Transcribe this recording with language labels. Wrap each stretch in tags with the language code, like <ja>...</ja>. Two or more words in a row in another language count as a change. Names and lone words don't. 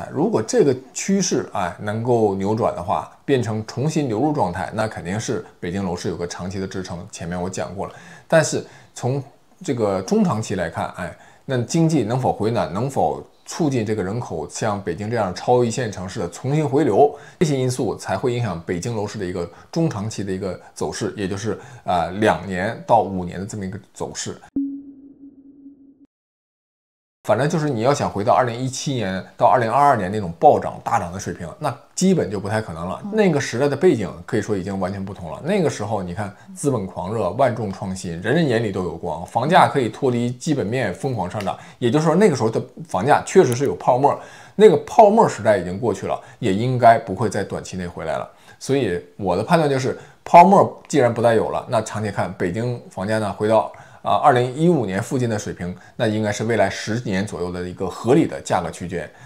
<zh>如果這個趨勢能夠扭轉的話，變成重新流入狀態，那肯定是北京樓市有個長期的支撐。前面我講過了，但是從這個中長期來看，那經濟能否回暖，能否促進這個人口像北京這樣超一線城市的重新回流，這些因素才會影響北京樓市的一個中長期的一個走勢，也就是2年到5年的這麼一個走勢。反正就是你要想回到2017年到2022年那種暴漲大漲的水平，那基本就不太可能了。那個时代的背景可以說已经完全不同了。那個時候你看資本狂熱，萬眾創新，人人眼裡都有光，房價可以脫離基本面瘋狂上漲。也就是說那個時候的房價確實是有泡沫，那個泡沫时代已經過去了，也應該不會在短期內回來了。所以我的判斷就是泡沫既然不再有了，那長期看北京房價呢回到2015年附近的水平，那應該是未來10年左右的一個合理的價格區間。</zh>